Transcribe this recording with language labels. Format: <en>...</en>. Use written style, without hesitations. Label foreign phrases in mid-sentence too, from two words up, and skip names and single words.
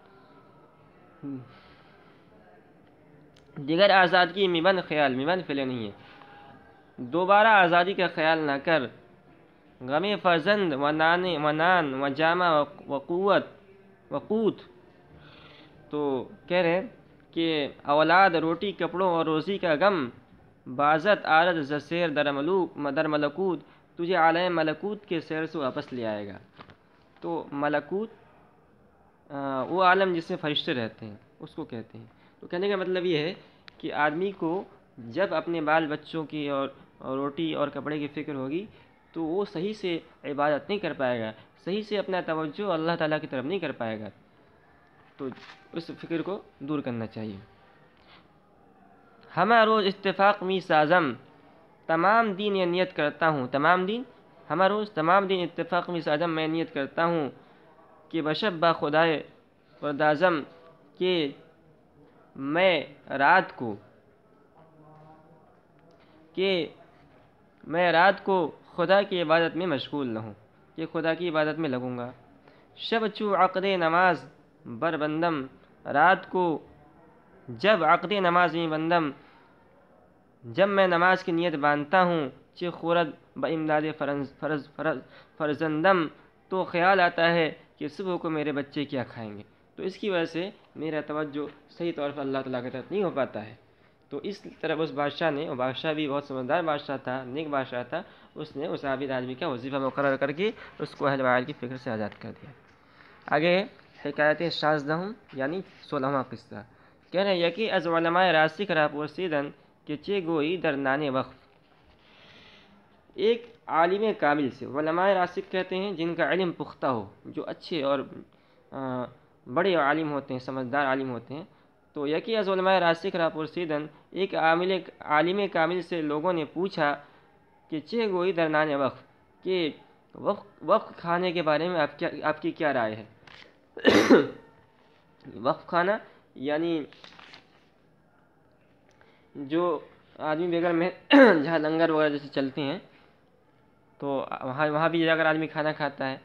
<ur>دیگر آزادگی میں بند خیال، میں بند فعل نہیں ہے، دوبارہ آزادی کا خیال نہ کر،</ur> <fa>غم فرزند و نان و جامہ و قوت،</fa> <ur>تو کہہ رہے ہیں کہ اولاد روٹی کپڑوں اور روزی کا غم،</ur> <fa>بازت عارض زسیر در ملکوت،</fa> <ur>تجھے عالم ملکوت کے سیر سے واپس لے آئے گا۔ تو ملکوت وہ عالم جس میں فرشتے رہتے ہیں اس کو کہتے ہیں۔ تو کہنے کا مطلب یہ ہے کہ آدمی کو جب اپنے بال بچوں کی اور روٹی اور کپڑے کی فکر ہوگی تو وہ صحیح سے عبادت نہیں کر پائے گا، صحیح سے اپنا توجہ اللہ تعالیٰ کی طرف نہیں کر پائے گا۔ تو اس فکر کو دور کرنا چاہیے۔</ur> <fa>ہمہ روز اتفاق می سازم، تمام دین</fa> <ur>یہ نیت کرتا ہوں،</ur> <fa>تمام دین اتفاق می سازم،</fa> <ur>میں نیت کرتا ہوں کہ</ur> <fa>بشب با خدائے پردازم،</fa> <ur>کہ میں رات کو خدا کی عبادت میں مشغول نہ ہوں، کہ خدا کی عبادت میں لگوں گا۔</ur> <fa>شب چو عقد نماز بر بندم،</fa> <ur>رات کو جب عقد نماز میں بندم، جب میں نماز کی نیت باندھتا ہوں،</ur> <fa>چہ خورد با امداد فرزندم،</fa> <ur>تو خیال آتا ہے کہ صبح کو میرے بچے کیا کھائیں گے۔ تو اس کی وجہ سے میرا توجہ صحیح طور پر اللہ تعالیٰ کی طرف نہیں ہو پاتا ہے۔ تو اس طرف اس بادشاہ نے، وہ بادشاہ بھی بہت سمجھدار بادشاہ تھا، نیک بادشاہ تھا، اس نے اس عابد آدمی کا وظیفہ مقرر کر کے اس کو اہل وعال کی فکر سے آزاد کر دیا۔ آگے حکایت شاذہ، یعنی 16واں قصہ، کہہ رہے ہیں</ur> <fa>یکی از علماء راسخ را پرسیدن</fa> <ur>کہ</ur> <fa>چے گوئی در نان وقف۔</fa> <ur>ایک عالم کامل سے، علماء راسخ کہتے ہیں جن کا علم پختہ ہو، جو اچھے اور بڑے عالم ہوتے ہیں، سمجھدار عالم ہوتے ہیں۔</ur> <fa>تو یکی از علماء راسخ را پرسیدن،</fa> <ur>ایک عالم کامل سے لوگوں نے پوچھا کہ</ur> <fa>چے گوئی در نان وقف،</fa> <ur>کہ وقف کھانے کے بارے میں آپ کی کیا رائے ہے؟ وقف کھانا یعنی جو آدمی بغیر میں جہاں لنگر وغیرہ جیسے چلتے ہیں تو وہاں بھی جا کر آدمی کھانا کھاتا ہے۔</ur>